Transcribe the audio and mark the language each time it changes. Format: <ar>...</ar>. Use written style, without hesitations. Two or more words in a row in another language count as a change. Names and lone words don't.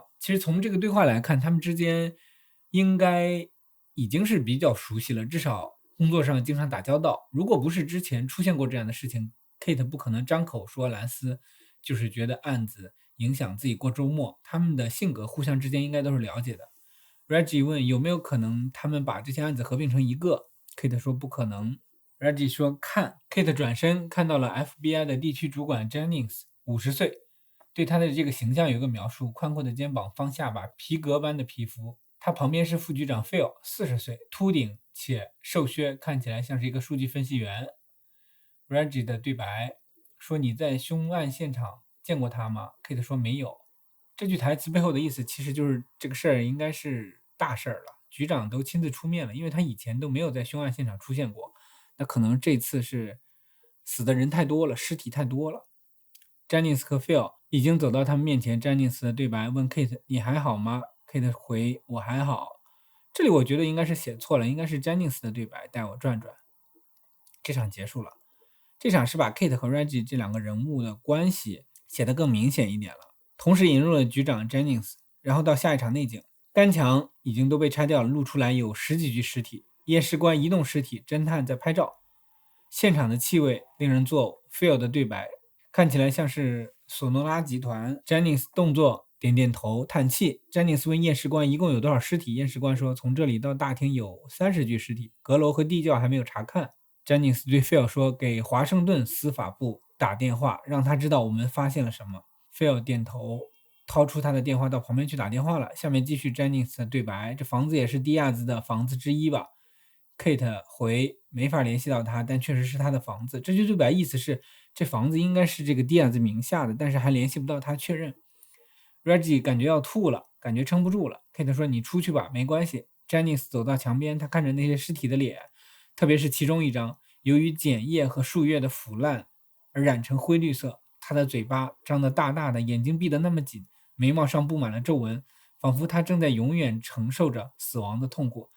<zh>其實從這個對話來看，他們之間應該已經是比較熟悉了，至少工作上經常打交道。如果不是之前出現過這樣的事情， Kate 不可能張口說蘭斯就是覺得案子影響自己過周末。他們的性格互相之間應該都是了解的。Reggie 問有沒有可能他們把這些案子合併成一個， Kate 說不可能。Reggie 說看。 Kate 轉身看到了 FBI 的地區主管 Jennings， 50岁，对他的这個形象有個描述：寬闊的肩膀，方下巴，皮革般的皮膚。他旁邊是副局長 Phil， 40 歲，禿頂且瘦削，看起來像是一個數據分析員。Reggie 的對白說：“你在凶案現場見過他嗎？” Kate 說沒有。這句台詞背後的意思其實就是這個事兒應該是大事兒了，局長都親自出面了，因為他以前都沒有在凶案現場出現過。那可能這次是死的人太多了，屍體太多了。Jennings 和 Phil 已經走到他們面前。Jennings 的對白問 Kate：“ 你還好嗎？” Kate 回：“我還好。”這裡我覺得應該是寫錯了，應該是 Jennings 的對白，帶我轉轉。這場結束了。這場是把 Kate 和 Reggie 這兩個人物的關係寫得更明顯一點了，同時引入了局長 Jennings。然後到下一場內景，乾牆已經都被拆掉了，露出來有10幾具屍體，驗屍官移動屍體，偵探在拍照。現場的氣味令人作嘔。Phil 的对白看起來像是索諾拉集团。Jennings 动作點點頭嘆氣。Jennings 問驗屍官一共有多少屍體，驗屍官說從這裡到大廳有30具屍體，閣樓和地窖還沒有查看。Jennings 對 Phil 說給華盛頓司法部打電話，讓他知道我們發現了什麼。Phil 點頭，掏出他的電話到旁邊去打電話了。下面繼續 Jennings 的對白：這房子也是迪亞茲的房子之一吧？ Kate 回沒法聯繫到他，但確實是他的房子。這句對白意思是這房子應該是這個迪亞茲名下的，但是還聯繫不到他確認。Reggie 感覺要吐了，感覺撐不住了。Kate 說你出去吧，沒關係。Jennings 走到牆邊，他看着那些屍體的臉，特別是其中一張由於鹼液和樹葉的腐爛而染成灰綠色，他的嘴巴張得大大的，眼睛閉得那麼緊，眉毛上布滿了皺紋，仿佛他正在永遠承受着死亡的痛苦。</zh>